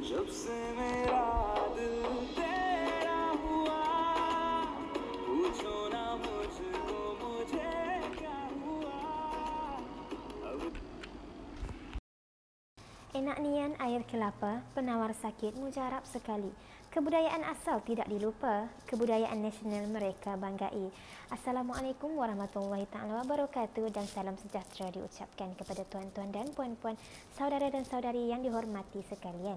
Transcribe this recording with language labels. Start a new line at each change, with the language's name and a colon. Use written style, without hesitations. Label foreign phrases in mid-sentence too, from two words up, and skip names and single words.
Hindi: से मेरा दिल तेरा हुआ, पूछो ना मुझको मुझे क्या हुआ अब।
Malay: Enak nian air kelapa, penawar sakit mujarab sekali. Kebudayaan asal tidak dilupa, kebudayaan nasional mereka banggai.
Arabic: السلام عليكم ورحمة الله تعالى وبركاته
Malay: dan salam sejahtera diucapkan kepada tuan-tuan dan puan-puan, saudara dan saudari yang dihormati sekalian.